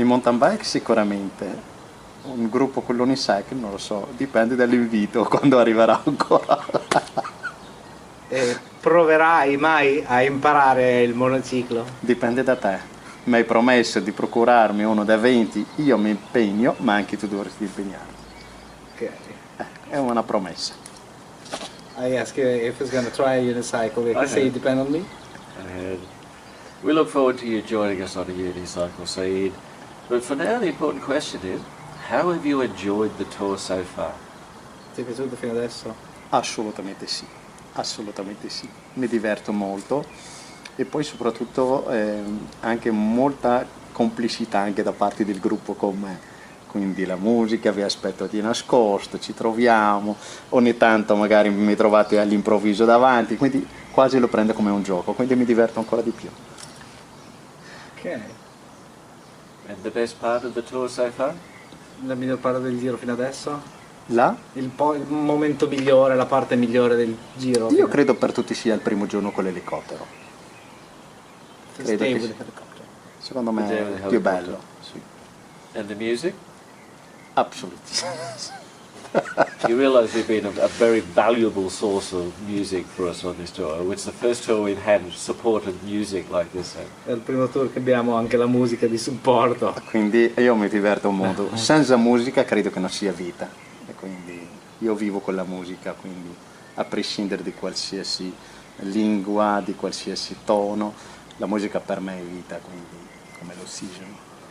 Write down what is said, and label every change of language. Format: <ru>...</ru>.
<it>In mountain bike sicuramente, un gruppo con l'Unicycle non lo so, dipende dall'invito quando arriverà ancora. E proverai mai a imparare il monociclo? Dipende da te. Mi hai promesso di procurarmi uno da 20, io mi impegno, ma anche tu dovresti impegnarti. Ok. È una promessa.</it> <en>I asked you if he's going to try a unicycle. He say it depends on me. And we look forward to you joining us on a unicycle, Saeed. But for now, the important question is, how have you enjoyed the tour so far?</en> <it>Ti è piaciuto fino adesso? Assolutamente sì, assolutamente sì. Mi diverto molto e poi soprattutto anche molta complicità anche da parte del gruppo con me. Quindi la musica vi aspetto di nascosto, ci troviamo, ogni tanto magari mi trovate all'improvviso davanti, quindi quasi lo prendo come un gioco, quindi mi diverto ancora di più. Ok.</it> <en>And the best part of the tour so far?</en> <it>La miglior parte del giro fino adesso? Là? Il momento migliore, la parte migliore del giro? Io credo per tutti sia il primo giorno con l'elicottero. Credo che sia- secondo me è il più bello. Sì.</it> <en>And the music? Absolutely. You realise you've been a very valuable source of music for us on this tour. It's the first tour we've had supported music like this.</en> <it>È il primo tour che abbiamo anche la musica di supporto. Quindi io mi diverto molto. Senza musica credo che non sia vita. E quindi io vivo con la musica, quindi a prescindere di qualsiasi lingua, di qualsiasi tono, la musica per me è vita, quindi come l'ossigeno.</it>